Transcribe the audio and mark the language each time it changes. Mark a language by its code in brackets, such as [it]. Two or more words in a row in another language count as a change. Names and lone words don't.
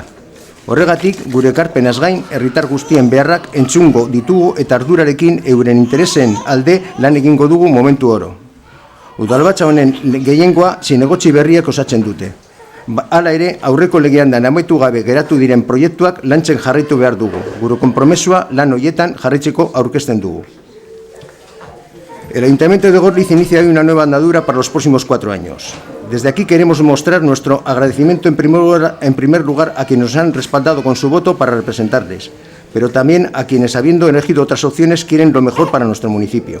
[eu] Horregatik, gure ekarpenaz gain, herritar guztien beharrak entzungo ditugu eta ardurarekin euren interesen alde lan egingo dugu momentu oro. Udalbatza honen gehiengoa zinegotzi berriak osatzen dute. Hala ere, aurreko legean da amaitu gabe geratu diren proiektuak lantzen jarraitu behar dugu. Gure konpromesua lan horietan jarraitzeko aurkezten dugu. [es] El Ayuntamiento de Górliz inicia hoy una nueva andadura para los próximos 4 años. Desde aquí queremos mostrar nuestro agradecimiento en primer lugar a quienes nos han respaldado con su voto para representarles, pero también a quienes, habiendo elegido otras opciones, quieren lo mejor para nuestro municipio.